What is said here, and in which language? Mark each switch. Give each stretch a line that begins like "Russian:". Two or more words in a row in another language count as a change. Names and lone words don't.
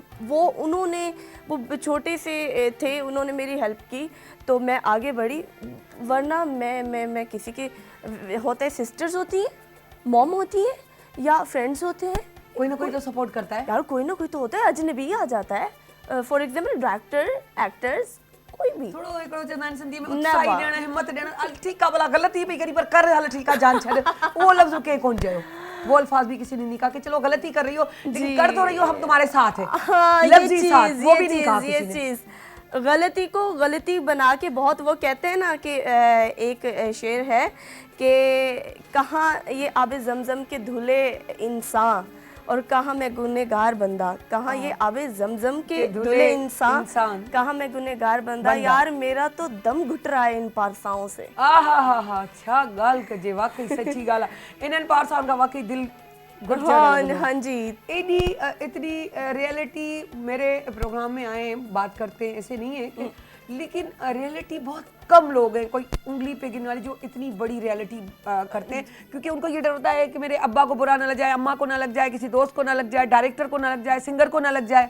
Urdu: وہ انہوں نے، وہ چھوٹے سے تھے، انہوں نے میری ہیلپ کی تو میں آگے بڑھی. ورنہ میں کسی کے ہوتا ہے، سسٹرز ہوتی ہیں، مام ہوتی ہے، یا فرینڈز ہوتے ہیں, کوئی نہ کوئی تو سپورٹ کرتا ہے یار، کوئی نہ کوئی تو ہوتا ہے، اجنبی آ جاتا ہے.
English: for example
Urdu: ڈائریکٹر، ایکٹرز، کوئی بھی
Sindhi: थोड़ो हिकिड़ो चवंदा आहिनि सिंधी में उत्साही ॾियणु, हिम्मत ॾियणु। हल ठीकु आहे, भला ग़लती पई करी पर कर, हल ठीकु आहे, जान छॾ।
Urdu: وہ لفظ
Sindhi: कंहिं कोन चयो,
Urdu: وہ الفاظ بھی کسی نے نہیں کہا کہ چلو غلطی کر رہی ہو لیکن کر تو رہی ہو، ہم تمہارے ساتھ ہیں. हाँ, لفظی ساتھ وہ بھی نہیں کہا ये کسی نے. چیز غلطی کو غلطی بنا کے بہت، وہ کہتے ہیں نا کہ ایک شعر ہے کہ کہاں یہ آبِ زمزم کے دھلے انسان اور کہاں میں گنہگار بندہ، کہاں یہ آبِ زمزم کے دھلے انسان، کہاں میں گنہگار بندہ. یار میرا تو دم گھٹ رہا ہے ان پارساؤں سے.
Sindhi: हा छा ॻाल्हि कजे, वाकई सची ॻाल्हि आहे। इन्हनि पारसाउनि खां वाकई दिल
Urdu: ہاں جی. ایڈی اتنی ریئلٹی میرے پروگرام میں آئے ہیں، بات کرتے ہیں، ایسے نہیں ہے کہ، لیکن ریئلٹی بہت کم لوگ ہیں، کوئی انگلی پہ گننے والی، جو اتنی بڑی ریئلٹی کرتے ہیں، کیونکہ انکو یہ ڈر ہوتا ہے کہ میرے ابا کو برا نہ لگ جائے، اماں کو نہ لگ جائے، کسی دوست کو نہ لگ جائے، ڈائریکٹر کو نہ لگ جائے، سنگر کو نہ لگ جائے.